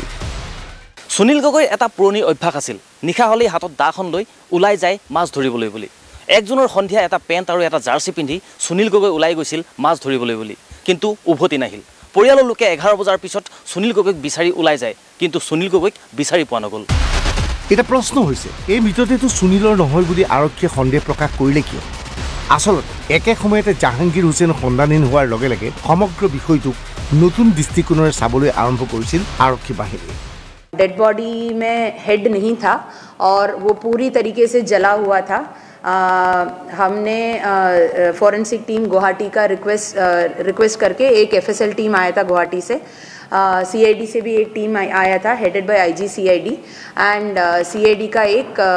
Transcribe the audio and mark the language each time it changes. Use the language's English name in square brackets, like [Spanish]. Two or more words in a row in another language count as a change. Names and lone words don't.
[Assamese] সুনীল গগৈৰ এটা পুৰণি অভ্যাস আছিল নিশা হ'লেই হাতত দাখন লৈ ওলাই যায় মাছ ধৰিবলৈ বুলি 1 জুনৰ সন্ধিয়া এটা পেণ্ট আৰু এটা জাৰ্চি পিন্ধি সুনীল গগৈ ওলাই গৈছিল মাছ ধৰিবলৈ বুলি কিন্তু উভতি নাহিল পৰিয়ালৰ লোকে 11 বজাৰ পিছত সুনীল গগৈক বিচাৰি ওলাই যায় কিন্তু সুনীল গগৈক বিচাৰি পোৱা নগ'ল এটা প্ৰশ্ন হৈছে এই মৃতদেহটো সুনীলৰ নহয় বুলি আৰক্ষীয়ে সন্দেহ প্ৰকাশ কৰিলে কিয় আসলতে একে সময়তে জাহাংগীৰ হুছেইন সন্ধানহীন হোৱাৰ লগে লগে সমগ্ৰ বিষয়টোক নতুন দৃষ্টিকোণেৰে চাবলৈ আৰম্ভ কৰিছিল আৰক্ষী বাহিনীয়ে [English] dead body [Hindi] में हेड नहीं था और वो पूरी तरीके से जला हुआ था हमने [English] forensic team [Hindi] गुवाहाटी का रिक्वेस्ट करके एक [English] FSL team [Hindi] आया था गुवाहाटी से सीआईडी से भी एक टीम आया था [English] headed by IG CID and CID [Hindi] का एक